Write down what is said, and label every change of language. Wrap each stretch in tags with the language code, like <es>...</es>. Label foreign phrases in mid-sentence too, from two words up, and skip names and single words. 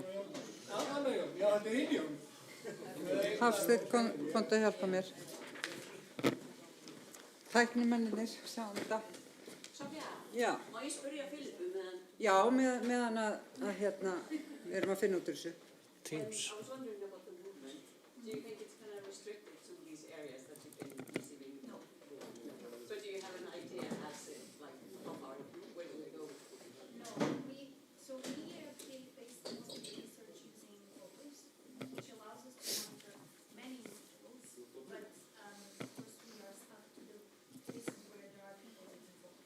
<is>Já, þetta er hinn Jón. Hafsteinn, komdu að hjálpa mér. Tæknimennirnir, sjáum þetta. Já. Má ég spyrja Filipu meðan? Já, meðan að hérna, við erum að finna út úr þessu. Teams.</is> <en>I was wondering about the movement. Do you think it's kind of restricted to these areas that you've been receiving? No. So do you have an idea as to, like, how far, where do we go? No, we based most of the research using photos, which allows us to monitor many individuals, but of course we are stuck to the places where there are people taking photos.</en>